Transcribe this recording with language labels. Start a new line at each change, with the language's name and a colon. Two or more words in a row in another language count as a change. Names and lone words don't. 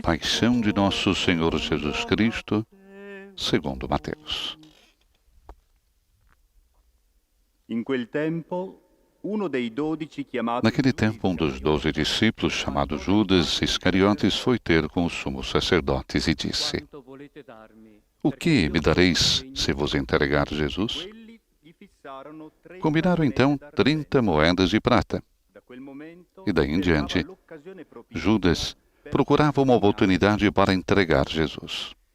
Portuguese: Paixão de nosso Senhor Jesus Cristo, segundo Mateus.
Italian: In quel tempo, uno dei 12 chiamato
Portuguese: Naquele tempo, um dos 12 discípulos, chamado Judas Iscariotes, foi ter com os sumos sacerdotes e disse: O que me dareis se vos entregar Jesus? Combinaram então 30 moedas de prata. E daí em diante, Judas procurava uma oportunidade para entregar Jesus.